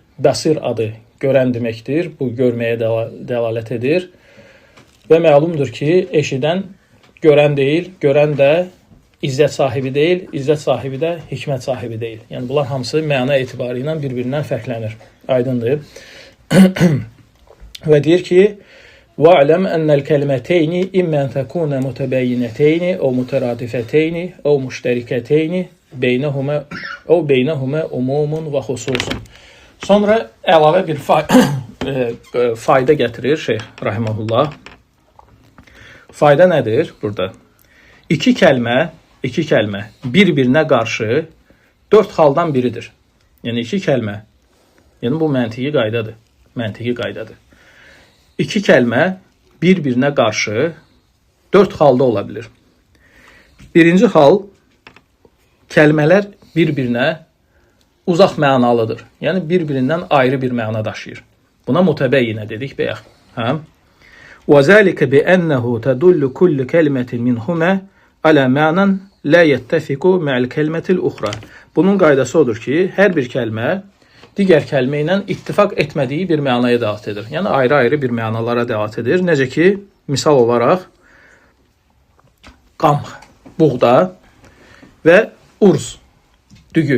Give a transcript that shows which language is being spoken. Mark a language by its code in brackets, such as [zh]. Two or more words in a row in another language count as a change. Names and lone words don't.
[az] Bəsir adı görən deməkdir, bu görməyə dəlalət edir. Və məlumdur ki, eşidən görən deyil, görən də izzət sahibi deyil, izzət sahibi də hikmət sahibi deyil. Yəni bunlar hamısı məna etibarı ilə bir-birindən fərqlənir. Aydındır. Və deyir ki, [ar] وَعْلَمْ أَنَّ الْكَلِمَتَيْنِ إِمَّا أَنْ تَكُونَ مُتَبَيِّنَتَيْنِ أَوْ مُتَرَادِفَتَيْنِ أَوْ مُشْتَرِكَتَيْنِ بينهما عموم وخصوص. [az] Sonra əlavə bir fayda gətirir Şeyx rahimehullah. Fayda nədir burada? İki kəlmə bir-birinə qarşı 4 haldan biridir. Yəni iki kəlmə. Yəni bu məntiqi qaydadır. İki kəlmə bir-birinə qarşı 4 halda ola bilir. Birinci hal, kəlmələr bir-birinə uzaq mənalıdır. Yəni bir-birindən ayrı bir məna daşıyır. Buna mutabəyyinə dedik bayaq. Hə? [ar] وَذَلِكَ بِأَنَّهُ تَدُلُّ كُلُّ كَلِمَةٍ مِنْهُمَا عَلَى مَعْنًى لا يتفق مع الكلمة الأخرى. [az] Bunun qaydası odur ki, hər bir kəlmə digər kəlmə ilə ittifaq etmədiyi bir mənaya dəlalət edir. Yəni ayrı-ayrı bir mənalara dəlalət edir. Necə ki, misal olaraq qamx, buğda və urz, düyü.